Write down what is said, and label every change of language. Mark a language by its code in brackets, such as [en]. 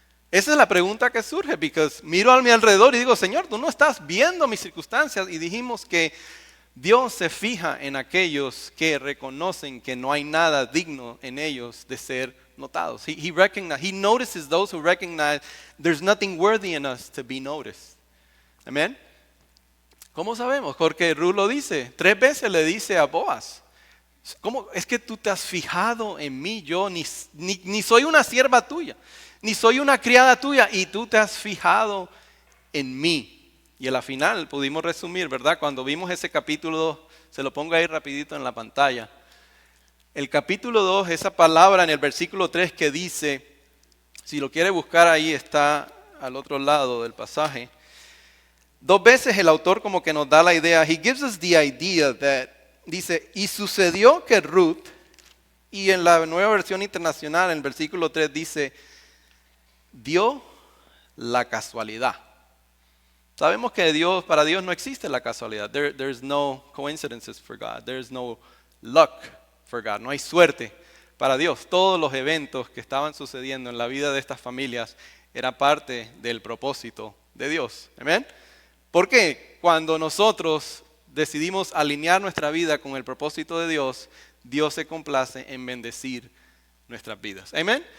[es] Esa es la pregunta que surge, porque miro a mi alrededor y digo, Señor, tú no estás viendo mis circunstancias. Y dijimos que Dios se fija en aquellos que reconocen que no hay nada digno en ellos de ser notados. [en] He notices those who recognize there's nothing worthy in us to be noticed. [es] Amén. ¿Cómo sabemos? Porque Ruth lo dice, 3 veces le dice a Boaz, ¿cómo es que tú te has fijado en mí? Yo ni soy una sierva tuya, ni soy una criada tuya, y tú te has fijado en mí. Y a la final pudimos resumir, ¿verdad? Cuando vimos ese capítulo 2, se lo pongo ahí rapidito en la pantalla. El capítulo 2, esa palabra en el versículo 3 que dice, si lo quiere buscar ahí, está al otro lado del pasaje. 2 veces el autor como que nos da la idea, [en] he gives us the idea that, [es] dice, y sucedió que Ruth, y en la Nueva Versión Internacional, en el versículo 3 dice, dio la casualidad. Sabemos que para Dios no existe la casualidad. [en] There's no coincidences for God. There's no luck for God. [es] No hay suerte para Dios. Todos los eventos que estaban sucediendo en la vida de estas familias eran parte del propósito de Dios. ¿Amén? ¿Por qué? Cuando nosotros decidimos alinear nuestra vida con el propósito de Dios, Dios se complace en bendecir nuestras vidas. Amén.